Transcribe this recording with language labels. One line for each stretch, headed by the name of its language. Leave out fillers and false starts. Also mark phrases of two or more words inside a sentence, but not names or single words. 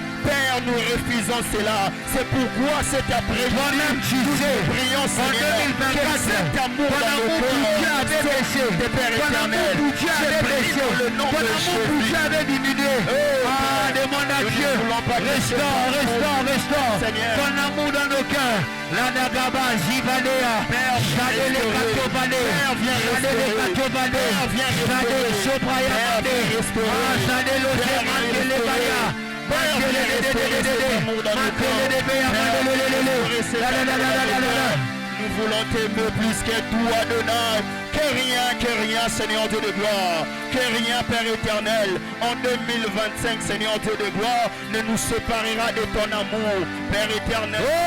French: Père, nous refusons cela. C'est pourquoi cet après-midi, nous prions, Seigneur, que cet amour dans nos cœurs, Père éternel, je prie dans le nom de Jésus. Demande à Dieu. Nous ne voulons pas, Restaure Seigneur. ton amour dans nos cœurs. La Nagaba, Zivanea, Chadele Katobane, Chadele Katobane, Chadele Sobrayamane, Chadele Zemandele Baya, Nous voulons t'aimer plus que tout, Adonai. Que rien, Seigneur Dieu de gloire. Que rien, Père éternel, en 2025, Seigneur Dieu de gloire, ne nous séparera de ton amour, Père éternel.